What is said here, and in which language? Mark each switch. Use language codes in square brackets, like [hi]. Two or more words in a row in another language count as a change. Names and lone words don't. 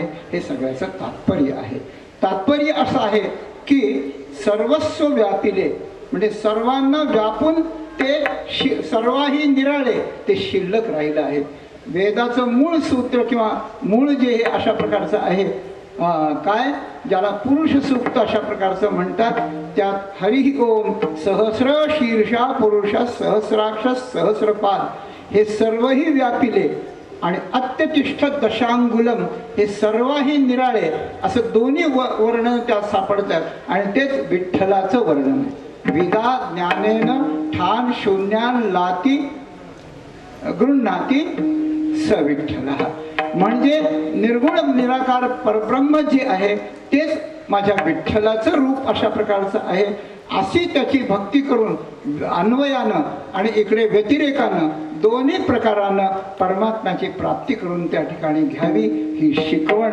[mr] हे सगळ्याचं तात्पर्य आहे. तात्पर्य असं आहे की सर्वस्व व्यापिले म्हणजे सर्वांना व्यापून ते सर्वाही निराळे ते शिल्लक राहिलं आहे. वेदाचं मूळ सूत्र किंवा मूळ जे हे अशा प्रकारचं आहे, काय ज्याला पुरुष सूक्त अशा प्रकारचं म्हणतात. त्यात [sa] हरि ओम सहस्र शीर्षा पुरुष सहस्राक्ष सहस्रपाद [mr] हे सर्वही व्यापिले आणि [sa] अत्यतिष्ठ दशांगुलम [mr] हे सर्वही निराळे असं दोन्ही वर्णन त्यात सापडतात. आणि तेच विठ्ठलाचं वर्णन आहे. [sa] विदा ज्ञानेन ठान शून्यान लाती गृह्णाती स विठ्ठल, [mr] म्हणजे निर्गुण निराकार परब्रह्म जे आहे तेच माझ्या विठ्ठलाचं रूप अशा प्रकारचं आहे. अशी त्याची भक्ती करून अन्वयानं आणि इकडे व्यतिरेकानं दोन्ही प्रकारानं परमात्म्याची प्राप्ती करून त्या ठिकाणी घ्यावी ही शिकवण.